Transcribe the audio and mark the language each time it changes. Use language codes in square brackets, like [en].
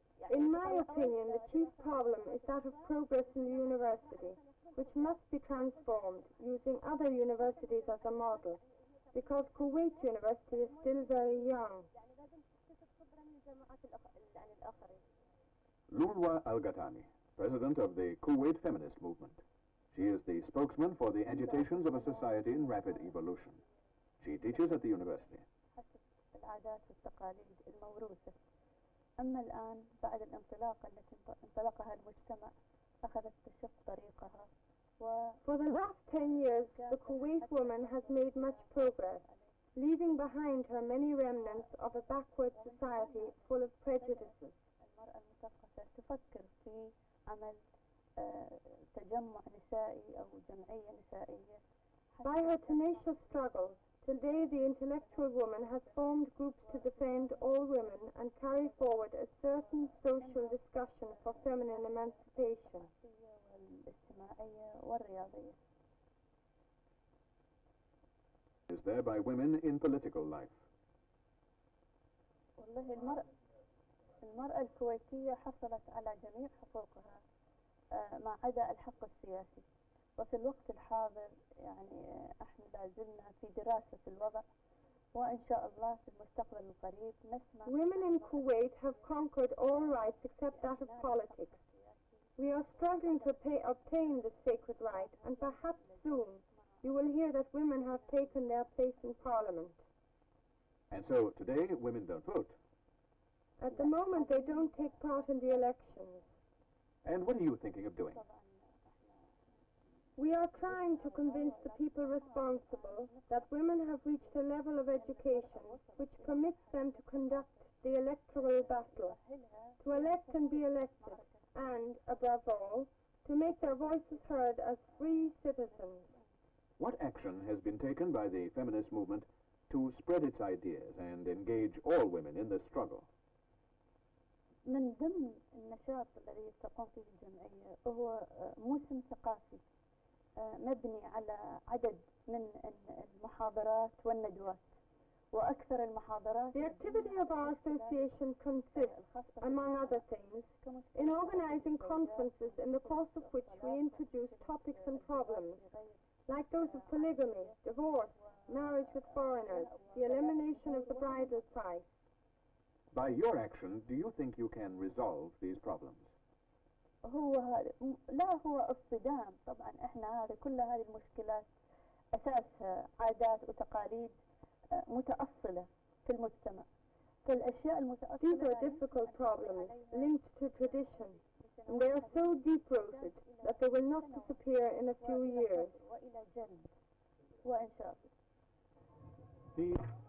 [en] In my opinion, the chief problem is that of progress in the university, which must be transformed using other universities as a model, because Kuwait University is still very young. Lulwa Al-Ghatani, president of the Kuwait feminist movement. She is the spokesman for the agitations of a society in rapid evolution. She teaches at the university. [ar] العادات والتقاليد الموروثة. أما الآن بعد الانطلاقة التي انطلقها المجتمع أخذت تشق طريقها. [en] For the last 10 years, the Kuwait woman has made much progress, leaving behind her many remnants of a backward society full of prejudices. [ar] المرأة المثقفة تفكر في عمل تجمع نسائي أو جمعية نسائية. [en] By her tenacious struggle, today the intellectual woman has formed groups to defend all women and carry forward a certain social discussion for feminine emancipation. [ar] والاجتماعية والرياضية. [en] Is there by women in political life? [ar] والله المرأة الكويتية حصلت على جميع حقوقها ما عدا الحق السياسي. وفي الوقت الحاضر يعني احنا لازلنا في دراسة الوضع وإن شاء الله في المستقبل القريب نسمع. [en] Women in Kuwait have conquered all rights except that of politics. We are struggling to obtain this sacred right, and perhaps soon you will hear that women have taken their place in Parliament. And so today women don't vote. At the moment they don't take part in the elections. And what are you thinking of doing? We are trying to convince the people responsible that women have reached a level of education which permits them to conduct the electoral battle, to elect and be elected, and, above all, to make their voices heard as free citizens. What action has been taken by the feminist movement to spread its ideas and engage all women in this struggle? [ar] من ضمن النشاط الذي تقوم فيه الجمعية هو موسم ثقافي مبني على عدد من المحاضرات والندوات وأكثر المحاضرات. [en] The activity of our association consists, among other things, in organizing conferences in the course of which we introduce topics and problems, like those of polygamy, divorce, marriage with foreigners, the elimination of the bridal price. By your action, do you think you can resolve these problems? [ar] هو اصطدام طبعا احنا كل هذه المشكلات اساسها عادات وتقاليد متأصلة في المجتمع. فالاشياء المتأصلة [en] These are difficult problems linked to tradition, and they are so deep-rooted that they will not disappear in a few years. [ar] وإلى جلد وإن شاء الله.